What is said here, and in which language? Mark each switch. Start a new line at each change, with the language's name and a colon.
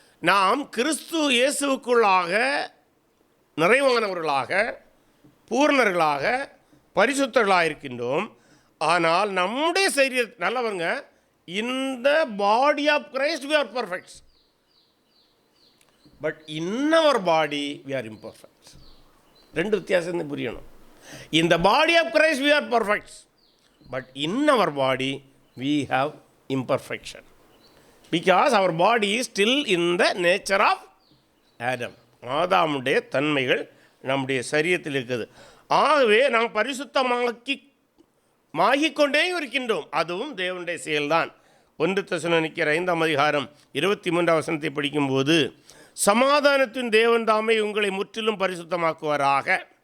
Tamil: நாம் கிறிஸ்து இயேசுவுக்குள்ளாக நிறைவானவர்களாக, பூர்ணர்களாக, பரிசுத்தர்களாக இருக்கின்றோம். ஆனால் நம்முடைய சரீரம் நல்லவங்க, இந்த
English: Body of Christ we are perfect, but in our body we are imperfect.
Tamil: 2 வித்தியாசம் புரியணும்.
English: In the body of Christ we are perfect, but in our body we have imperfection, because our body is still in the nature of Adam.
Tamil: ஆதாமுடைய தன்மைகள் நம்முடைய சரீரத்தில் இருக்குது. ஆகவே நாம் பரிசுத்தமாகிக்கொண்டே இருக்கின்றோம். அதுவும் தேவனுடைய செயல்தான். 1 தெசலோனிக்கேயர் 5:23 படிக்கும்போது, சமாதானத்தின் தேவன் தாமே உங்களை முற்றிலும் பரிசுத்தமாக்குவாராக.